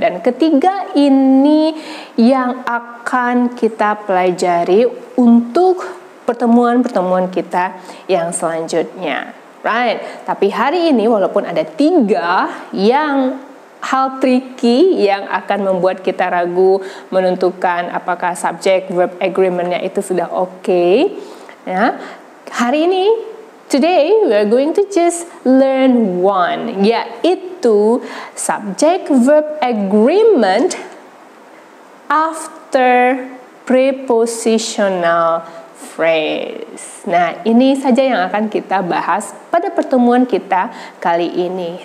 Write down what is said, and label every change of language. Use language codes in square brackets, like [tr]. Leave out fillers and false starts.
[id] Dan ketiga ini yang akan kita pelajari untuk pertemuan-pertemuan kita yang selanjutnya. Right? Tapi hari ini walaupun ada 3 yang hal tricky yang akan membuat kita ragu menentukan apakah subject verb agreement-nya itu sudah oke. Ya, hari ini [en] today we are going to just learn one, [id] yaitu [en] subject verb agreement after prepositional phrase. [id] Nah, ini saja yang akan kita bahas pada pertemuan kita kali ini.